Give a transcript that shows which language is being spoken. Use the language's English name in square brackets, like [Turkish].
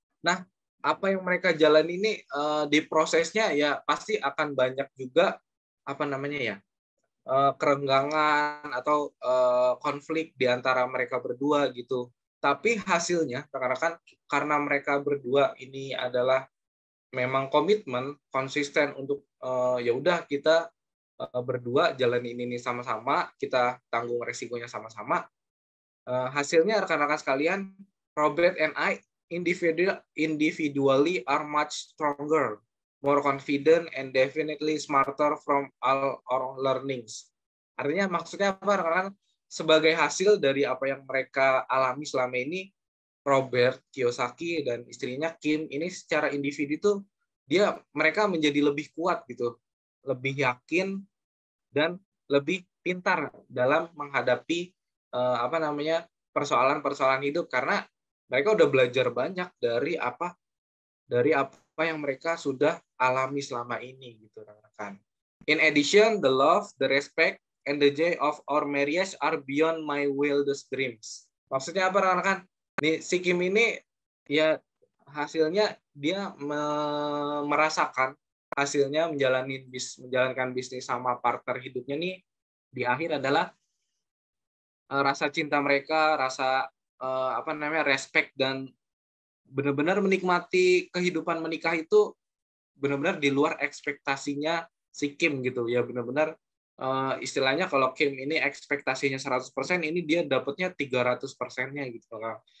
[Indonesian] Nah apa yang mereka jalani ini di prosesnya ya pasti akan banyak juga apa namanya ya kerenggangan atau konflik di antara mereka berdua gitu. Tapi hasilnya rekan-rekan karena mereka berdua ini adalah memang komitmen konsisten untuk ya udah kita berdua jalan ini sama-sama, kita tanggung resikonya sama-sama. [English] Hasilnya rekan-rekan sekalian, Robert and I individually are much stronger, more confident, and definitely smarter from all our learnings. [Indonesian] Artinya maksudnya apa rekan-rekan? Sebagai hasil dari apa yang mereka alami selama ini, Robert Kiyosaki dan istrinya Kim ini secara individu tuh mereka menjadi lebih kuat gitu, lebih yakin dan lebih pintar dalam menghadapi apa namanya persoalan-persoalan hidup karena mereka udah belajar banyak dari apa yang mereka sudah alami selama ini gitu rekan-rekan. [English] In addition, the love, the respect, and the joy of our marriage are beyond my wildest dreams. [Indonesian] Maksudnya apa rekan-rekan? Nih si Kim ini ya hasilnya dia merasakan hasilnya menjalankan bisnis sama partner hidupnya nih di akhir adalah rasa cinta mereka, rasa apa namanya respect dan benar-benar menikmati kehidupan menikah itu benar-benar di luar ekspektasinya si Kim gitu ya benar-benar istilahnya kalau Kim ini ekspektasinya 100% ini dia dapatnya 300%-nya gitu kan.